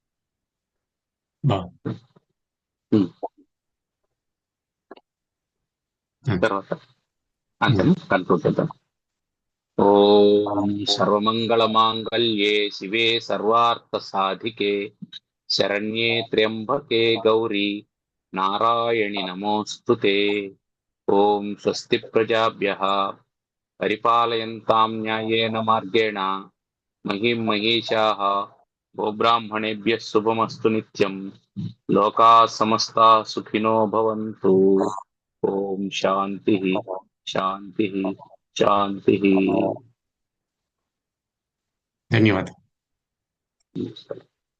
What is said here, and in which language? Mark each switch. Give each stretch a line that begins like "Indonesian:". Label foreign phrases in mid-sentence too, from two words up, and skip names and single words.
Telugu: తర్వాత అంటే కన్క్లూడ్ చేద్దాం.
Sanskrit: ఓం సర్వమంగళ మాంగళ్యే శివే సర్వార్థ సాధికే శరణ్యే త్ర్యంబకే గౌరీ నారాయణి నమోస్తుతే. ఓం స్వస్తి ప్రజాభ్యః పరిపాలయంతాం న్యాయేన మార్గేణ మహిం మహేశాః గోబ్రాహ్మణేభ్యః శుభమస్తు నిత్యం. లోకాః సమస్తాః సుఖినో భవంతు. ఓం శాంతి శాంతి శాంతి.
Telugu: ధన్యవాదాలు.